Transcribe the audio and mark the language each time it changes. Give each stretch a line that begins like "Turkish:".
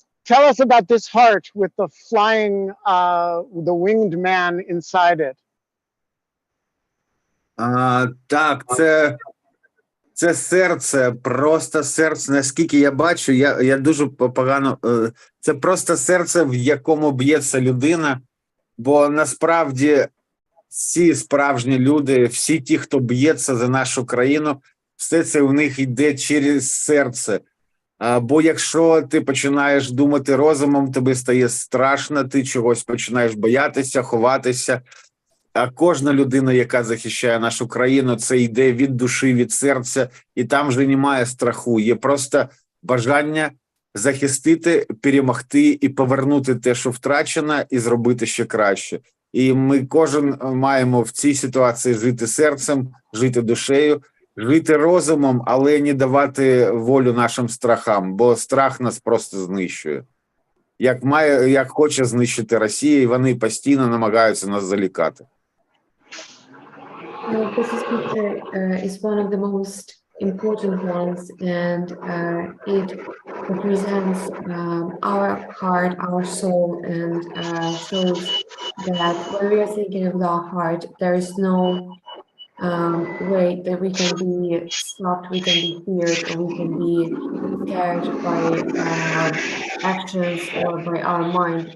English: Tell us about this heart with the flying, the winged man inside it.
Ukrainian: Так, це серце, просто серце, наскільки я бачу, я дуже погано, це просто серце, в якому б'ється людина, бо насправді всі справжні люди, всі ті, хто б'ється за нашу країну, все це у них йде через серце. Бо якщо ти починаєш думати розумом, тобі стає страшно, ти чогось починаєш боятися, ховатися. А кожна людина, яка захищає нашу країну, це йде від душі, від серця, і там вже немає страху. Є просто бажання захистити, перемогти і повернути те, що втрачено, і зробити ще краще. І ми кожен маємо в цій ситуації жити серцем, жити душею, жити розумом, але не давати волю нашим страхам, бо страх нас просто знищує. Як хоче знищити Росія, і вони постійно намагаються нас залякати.
English: This picture is one of the most important ones, and it represents our heart, our soul, and shows that when we are thinking of our heart, there is no way that we can be stopped, we can be feared, or we can be scared by actions or by our mind.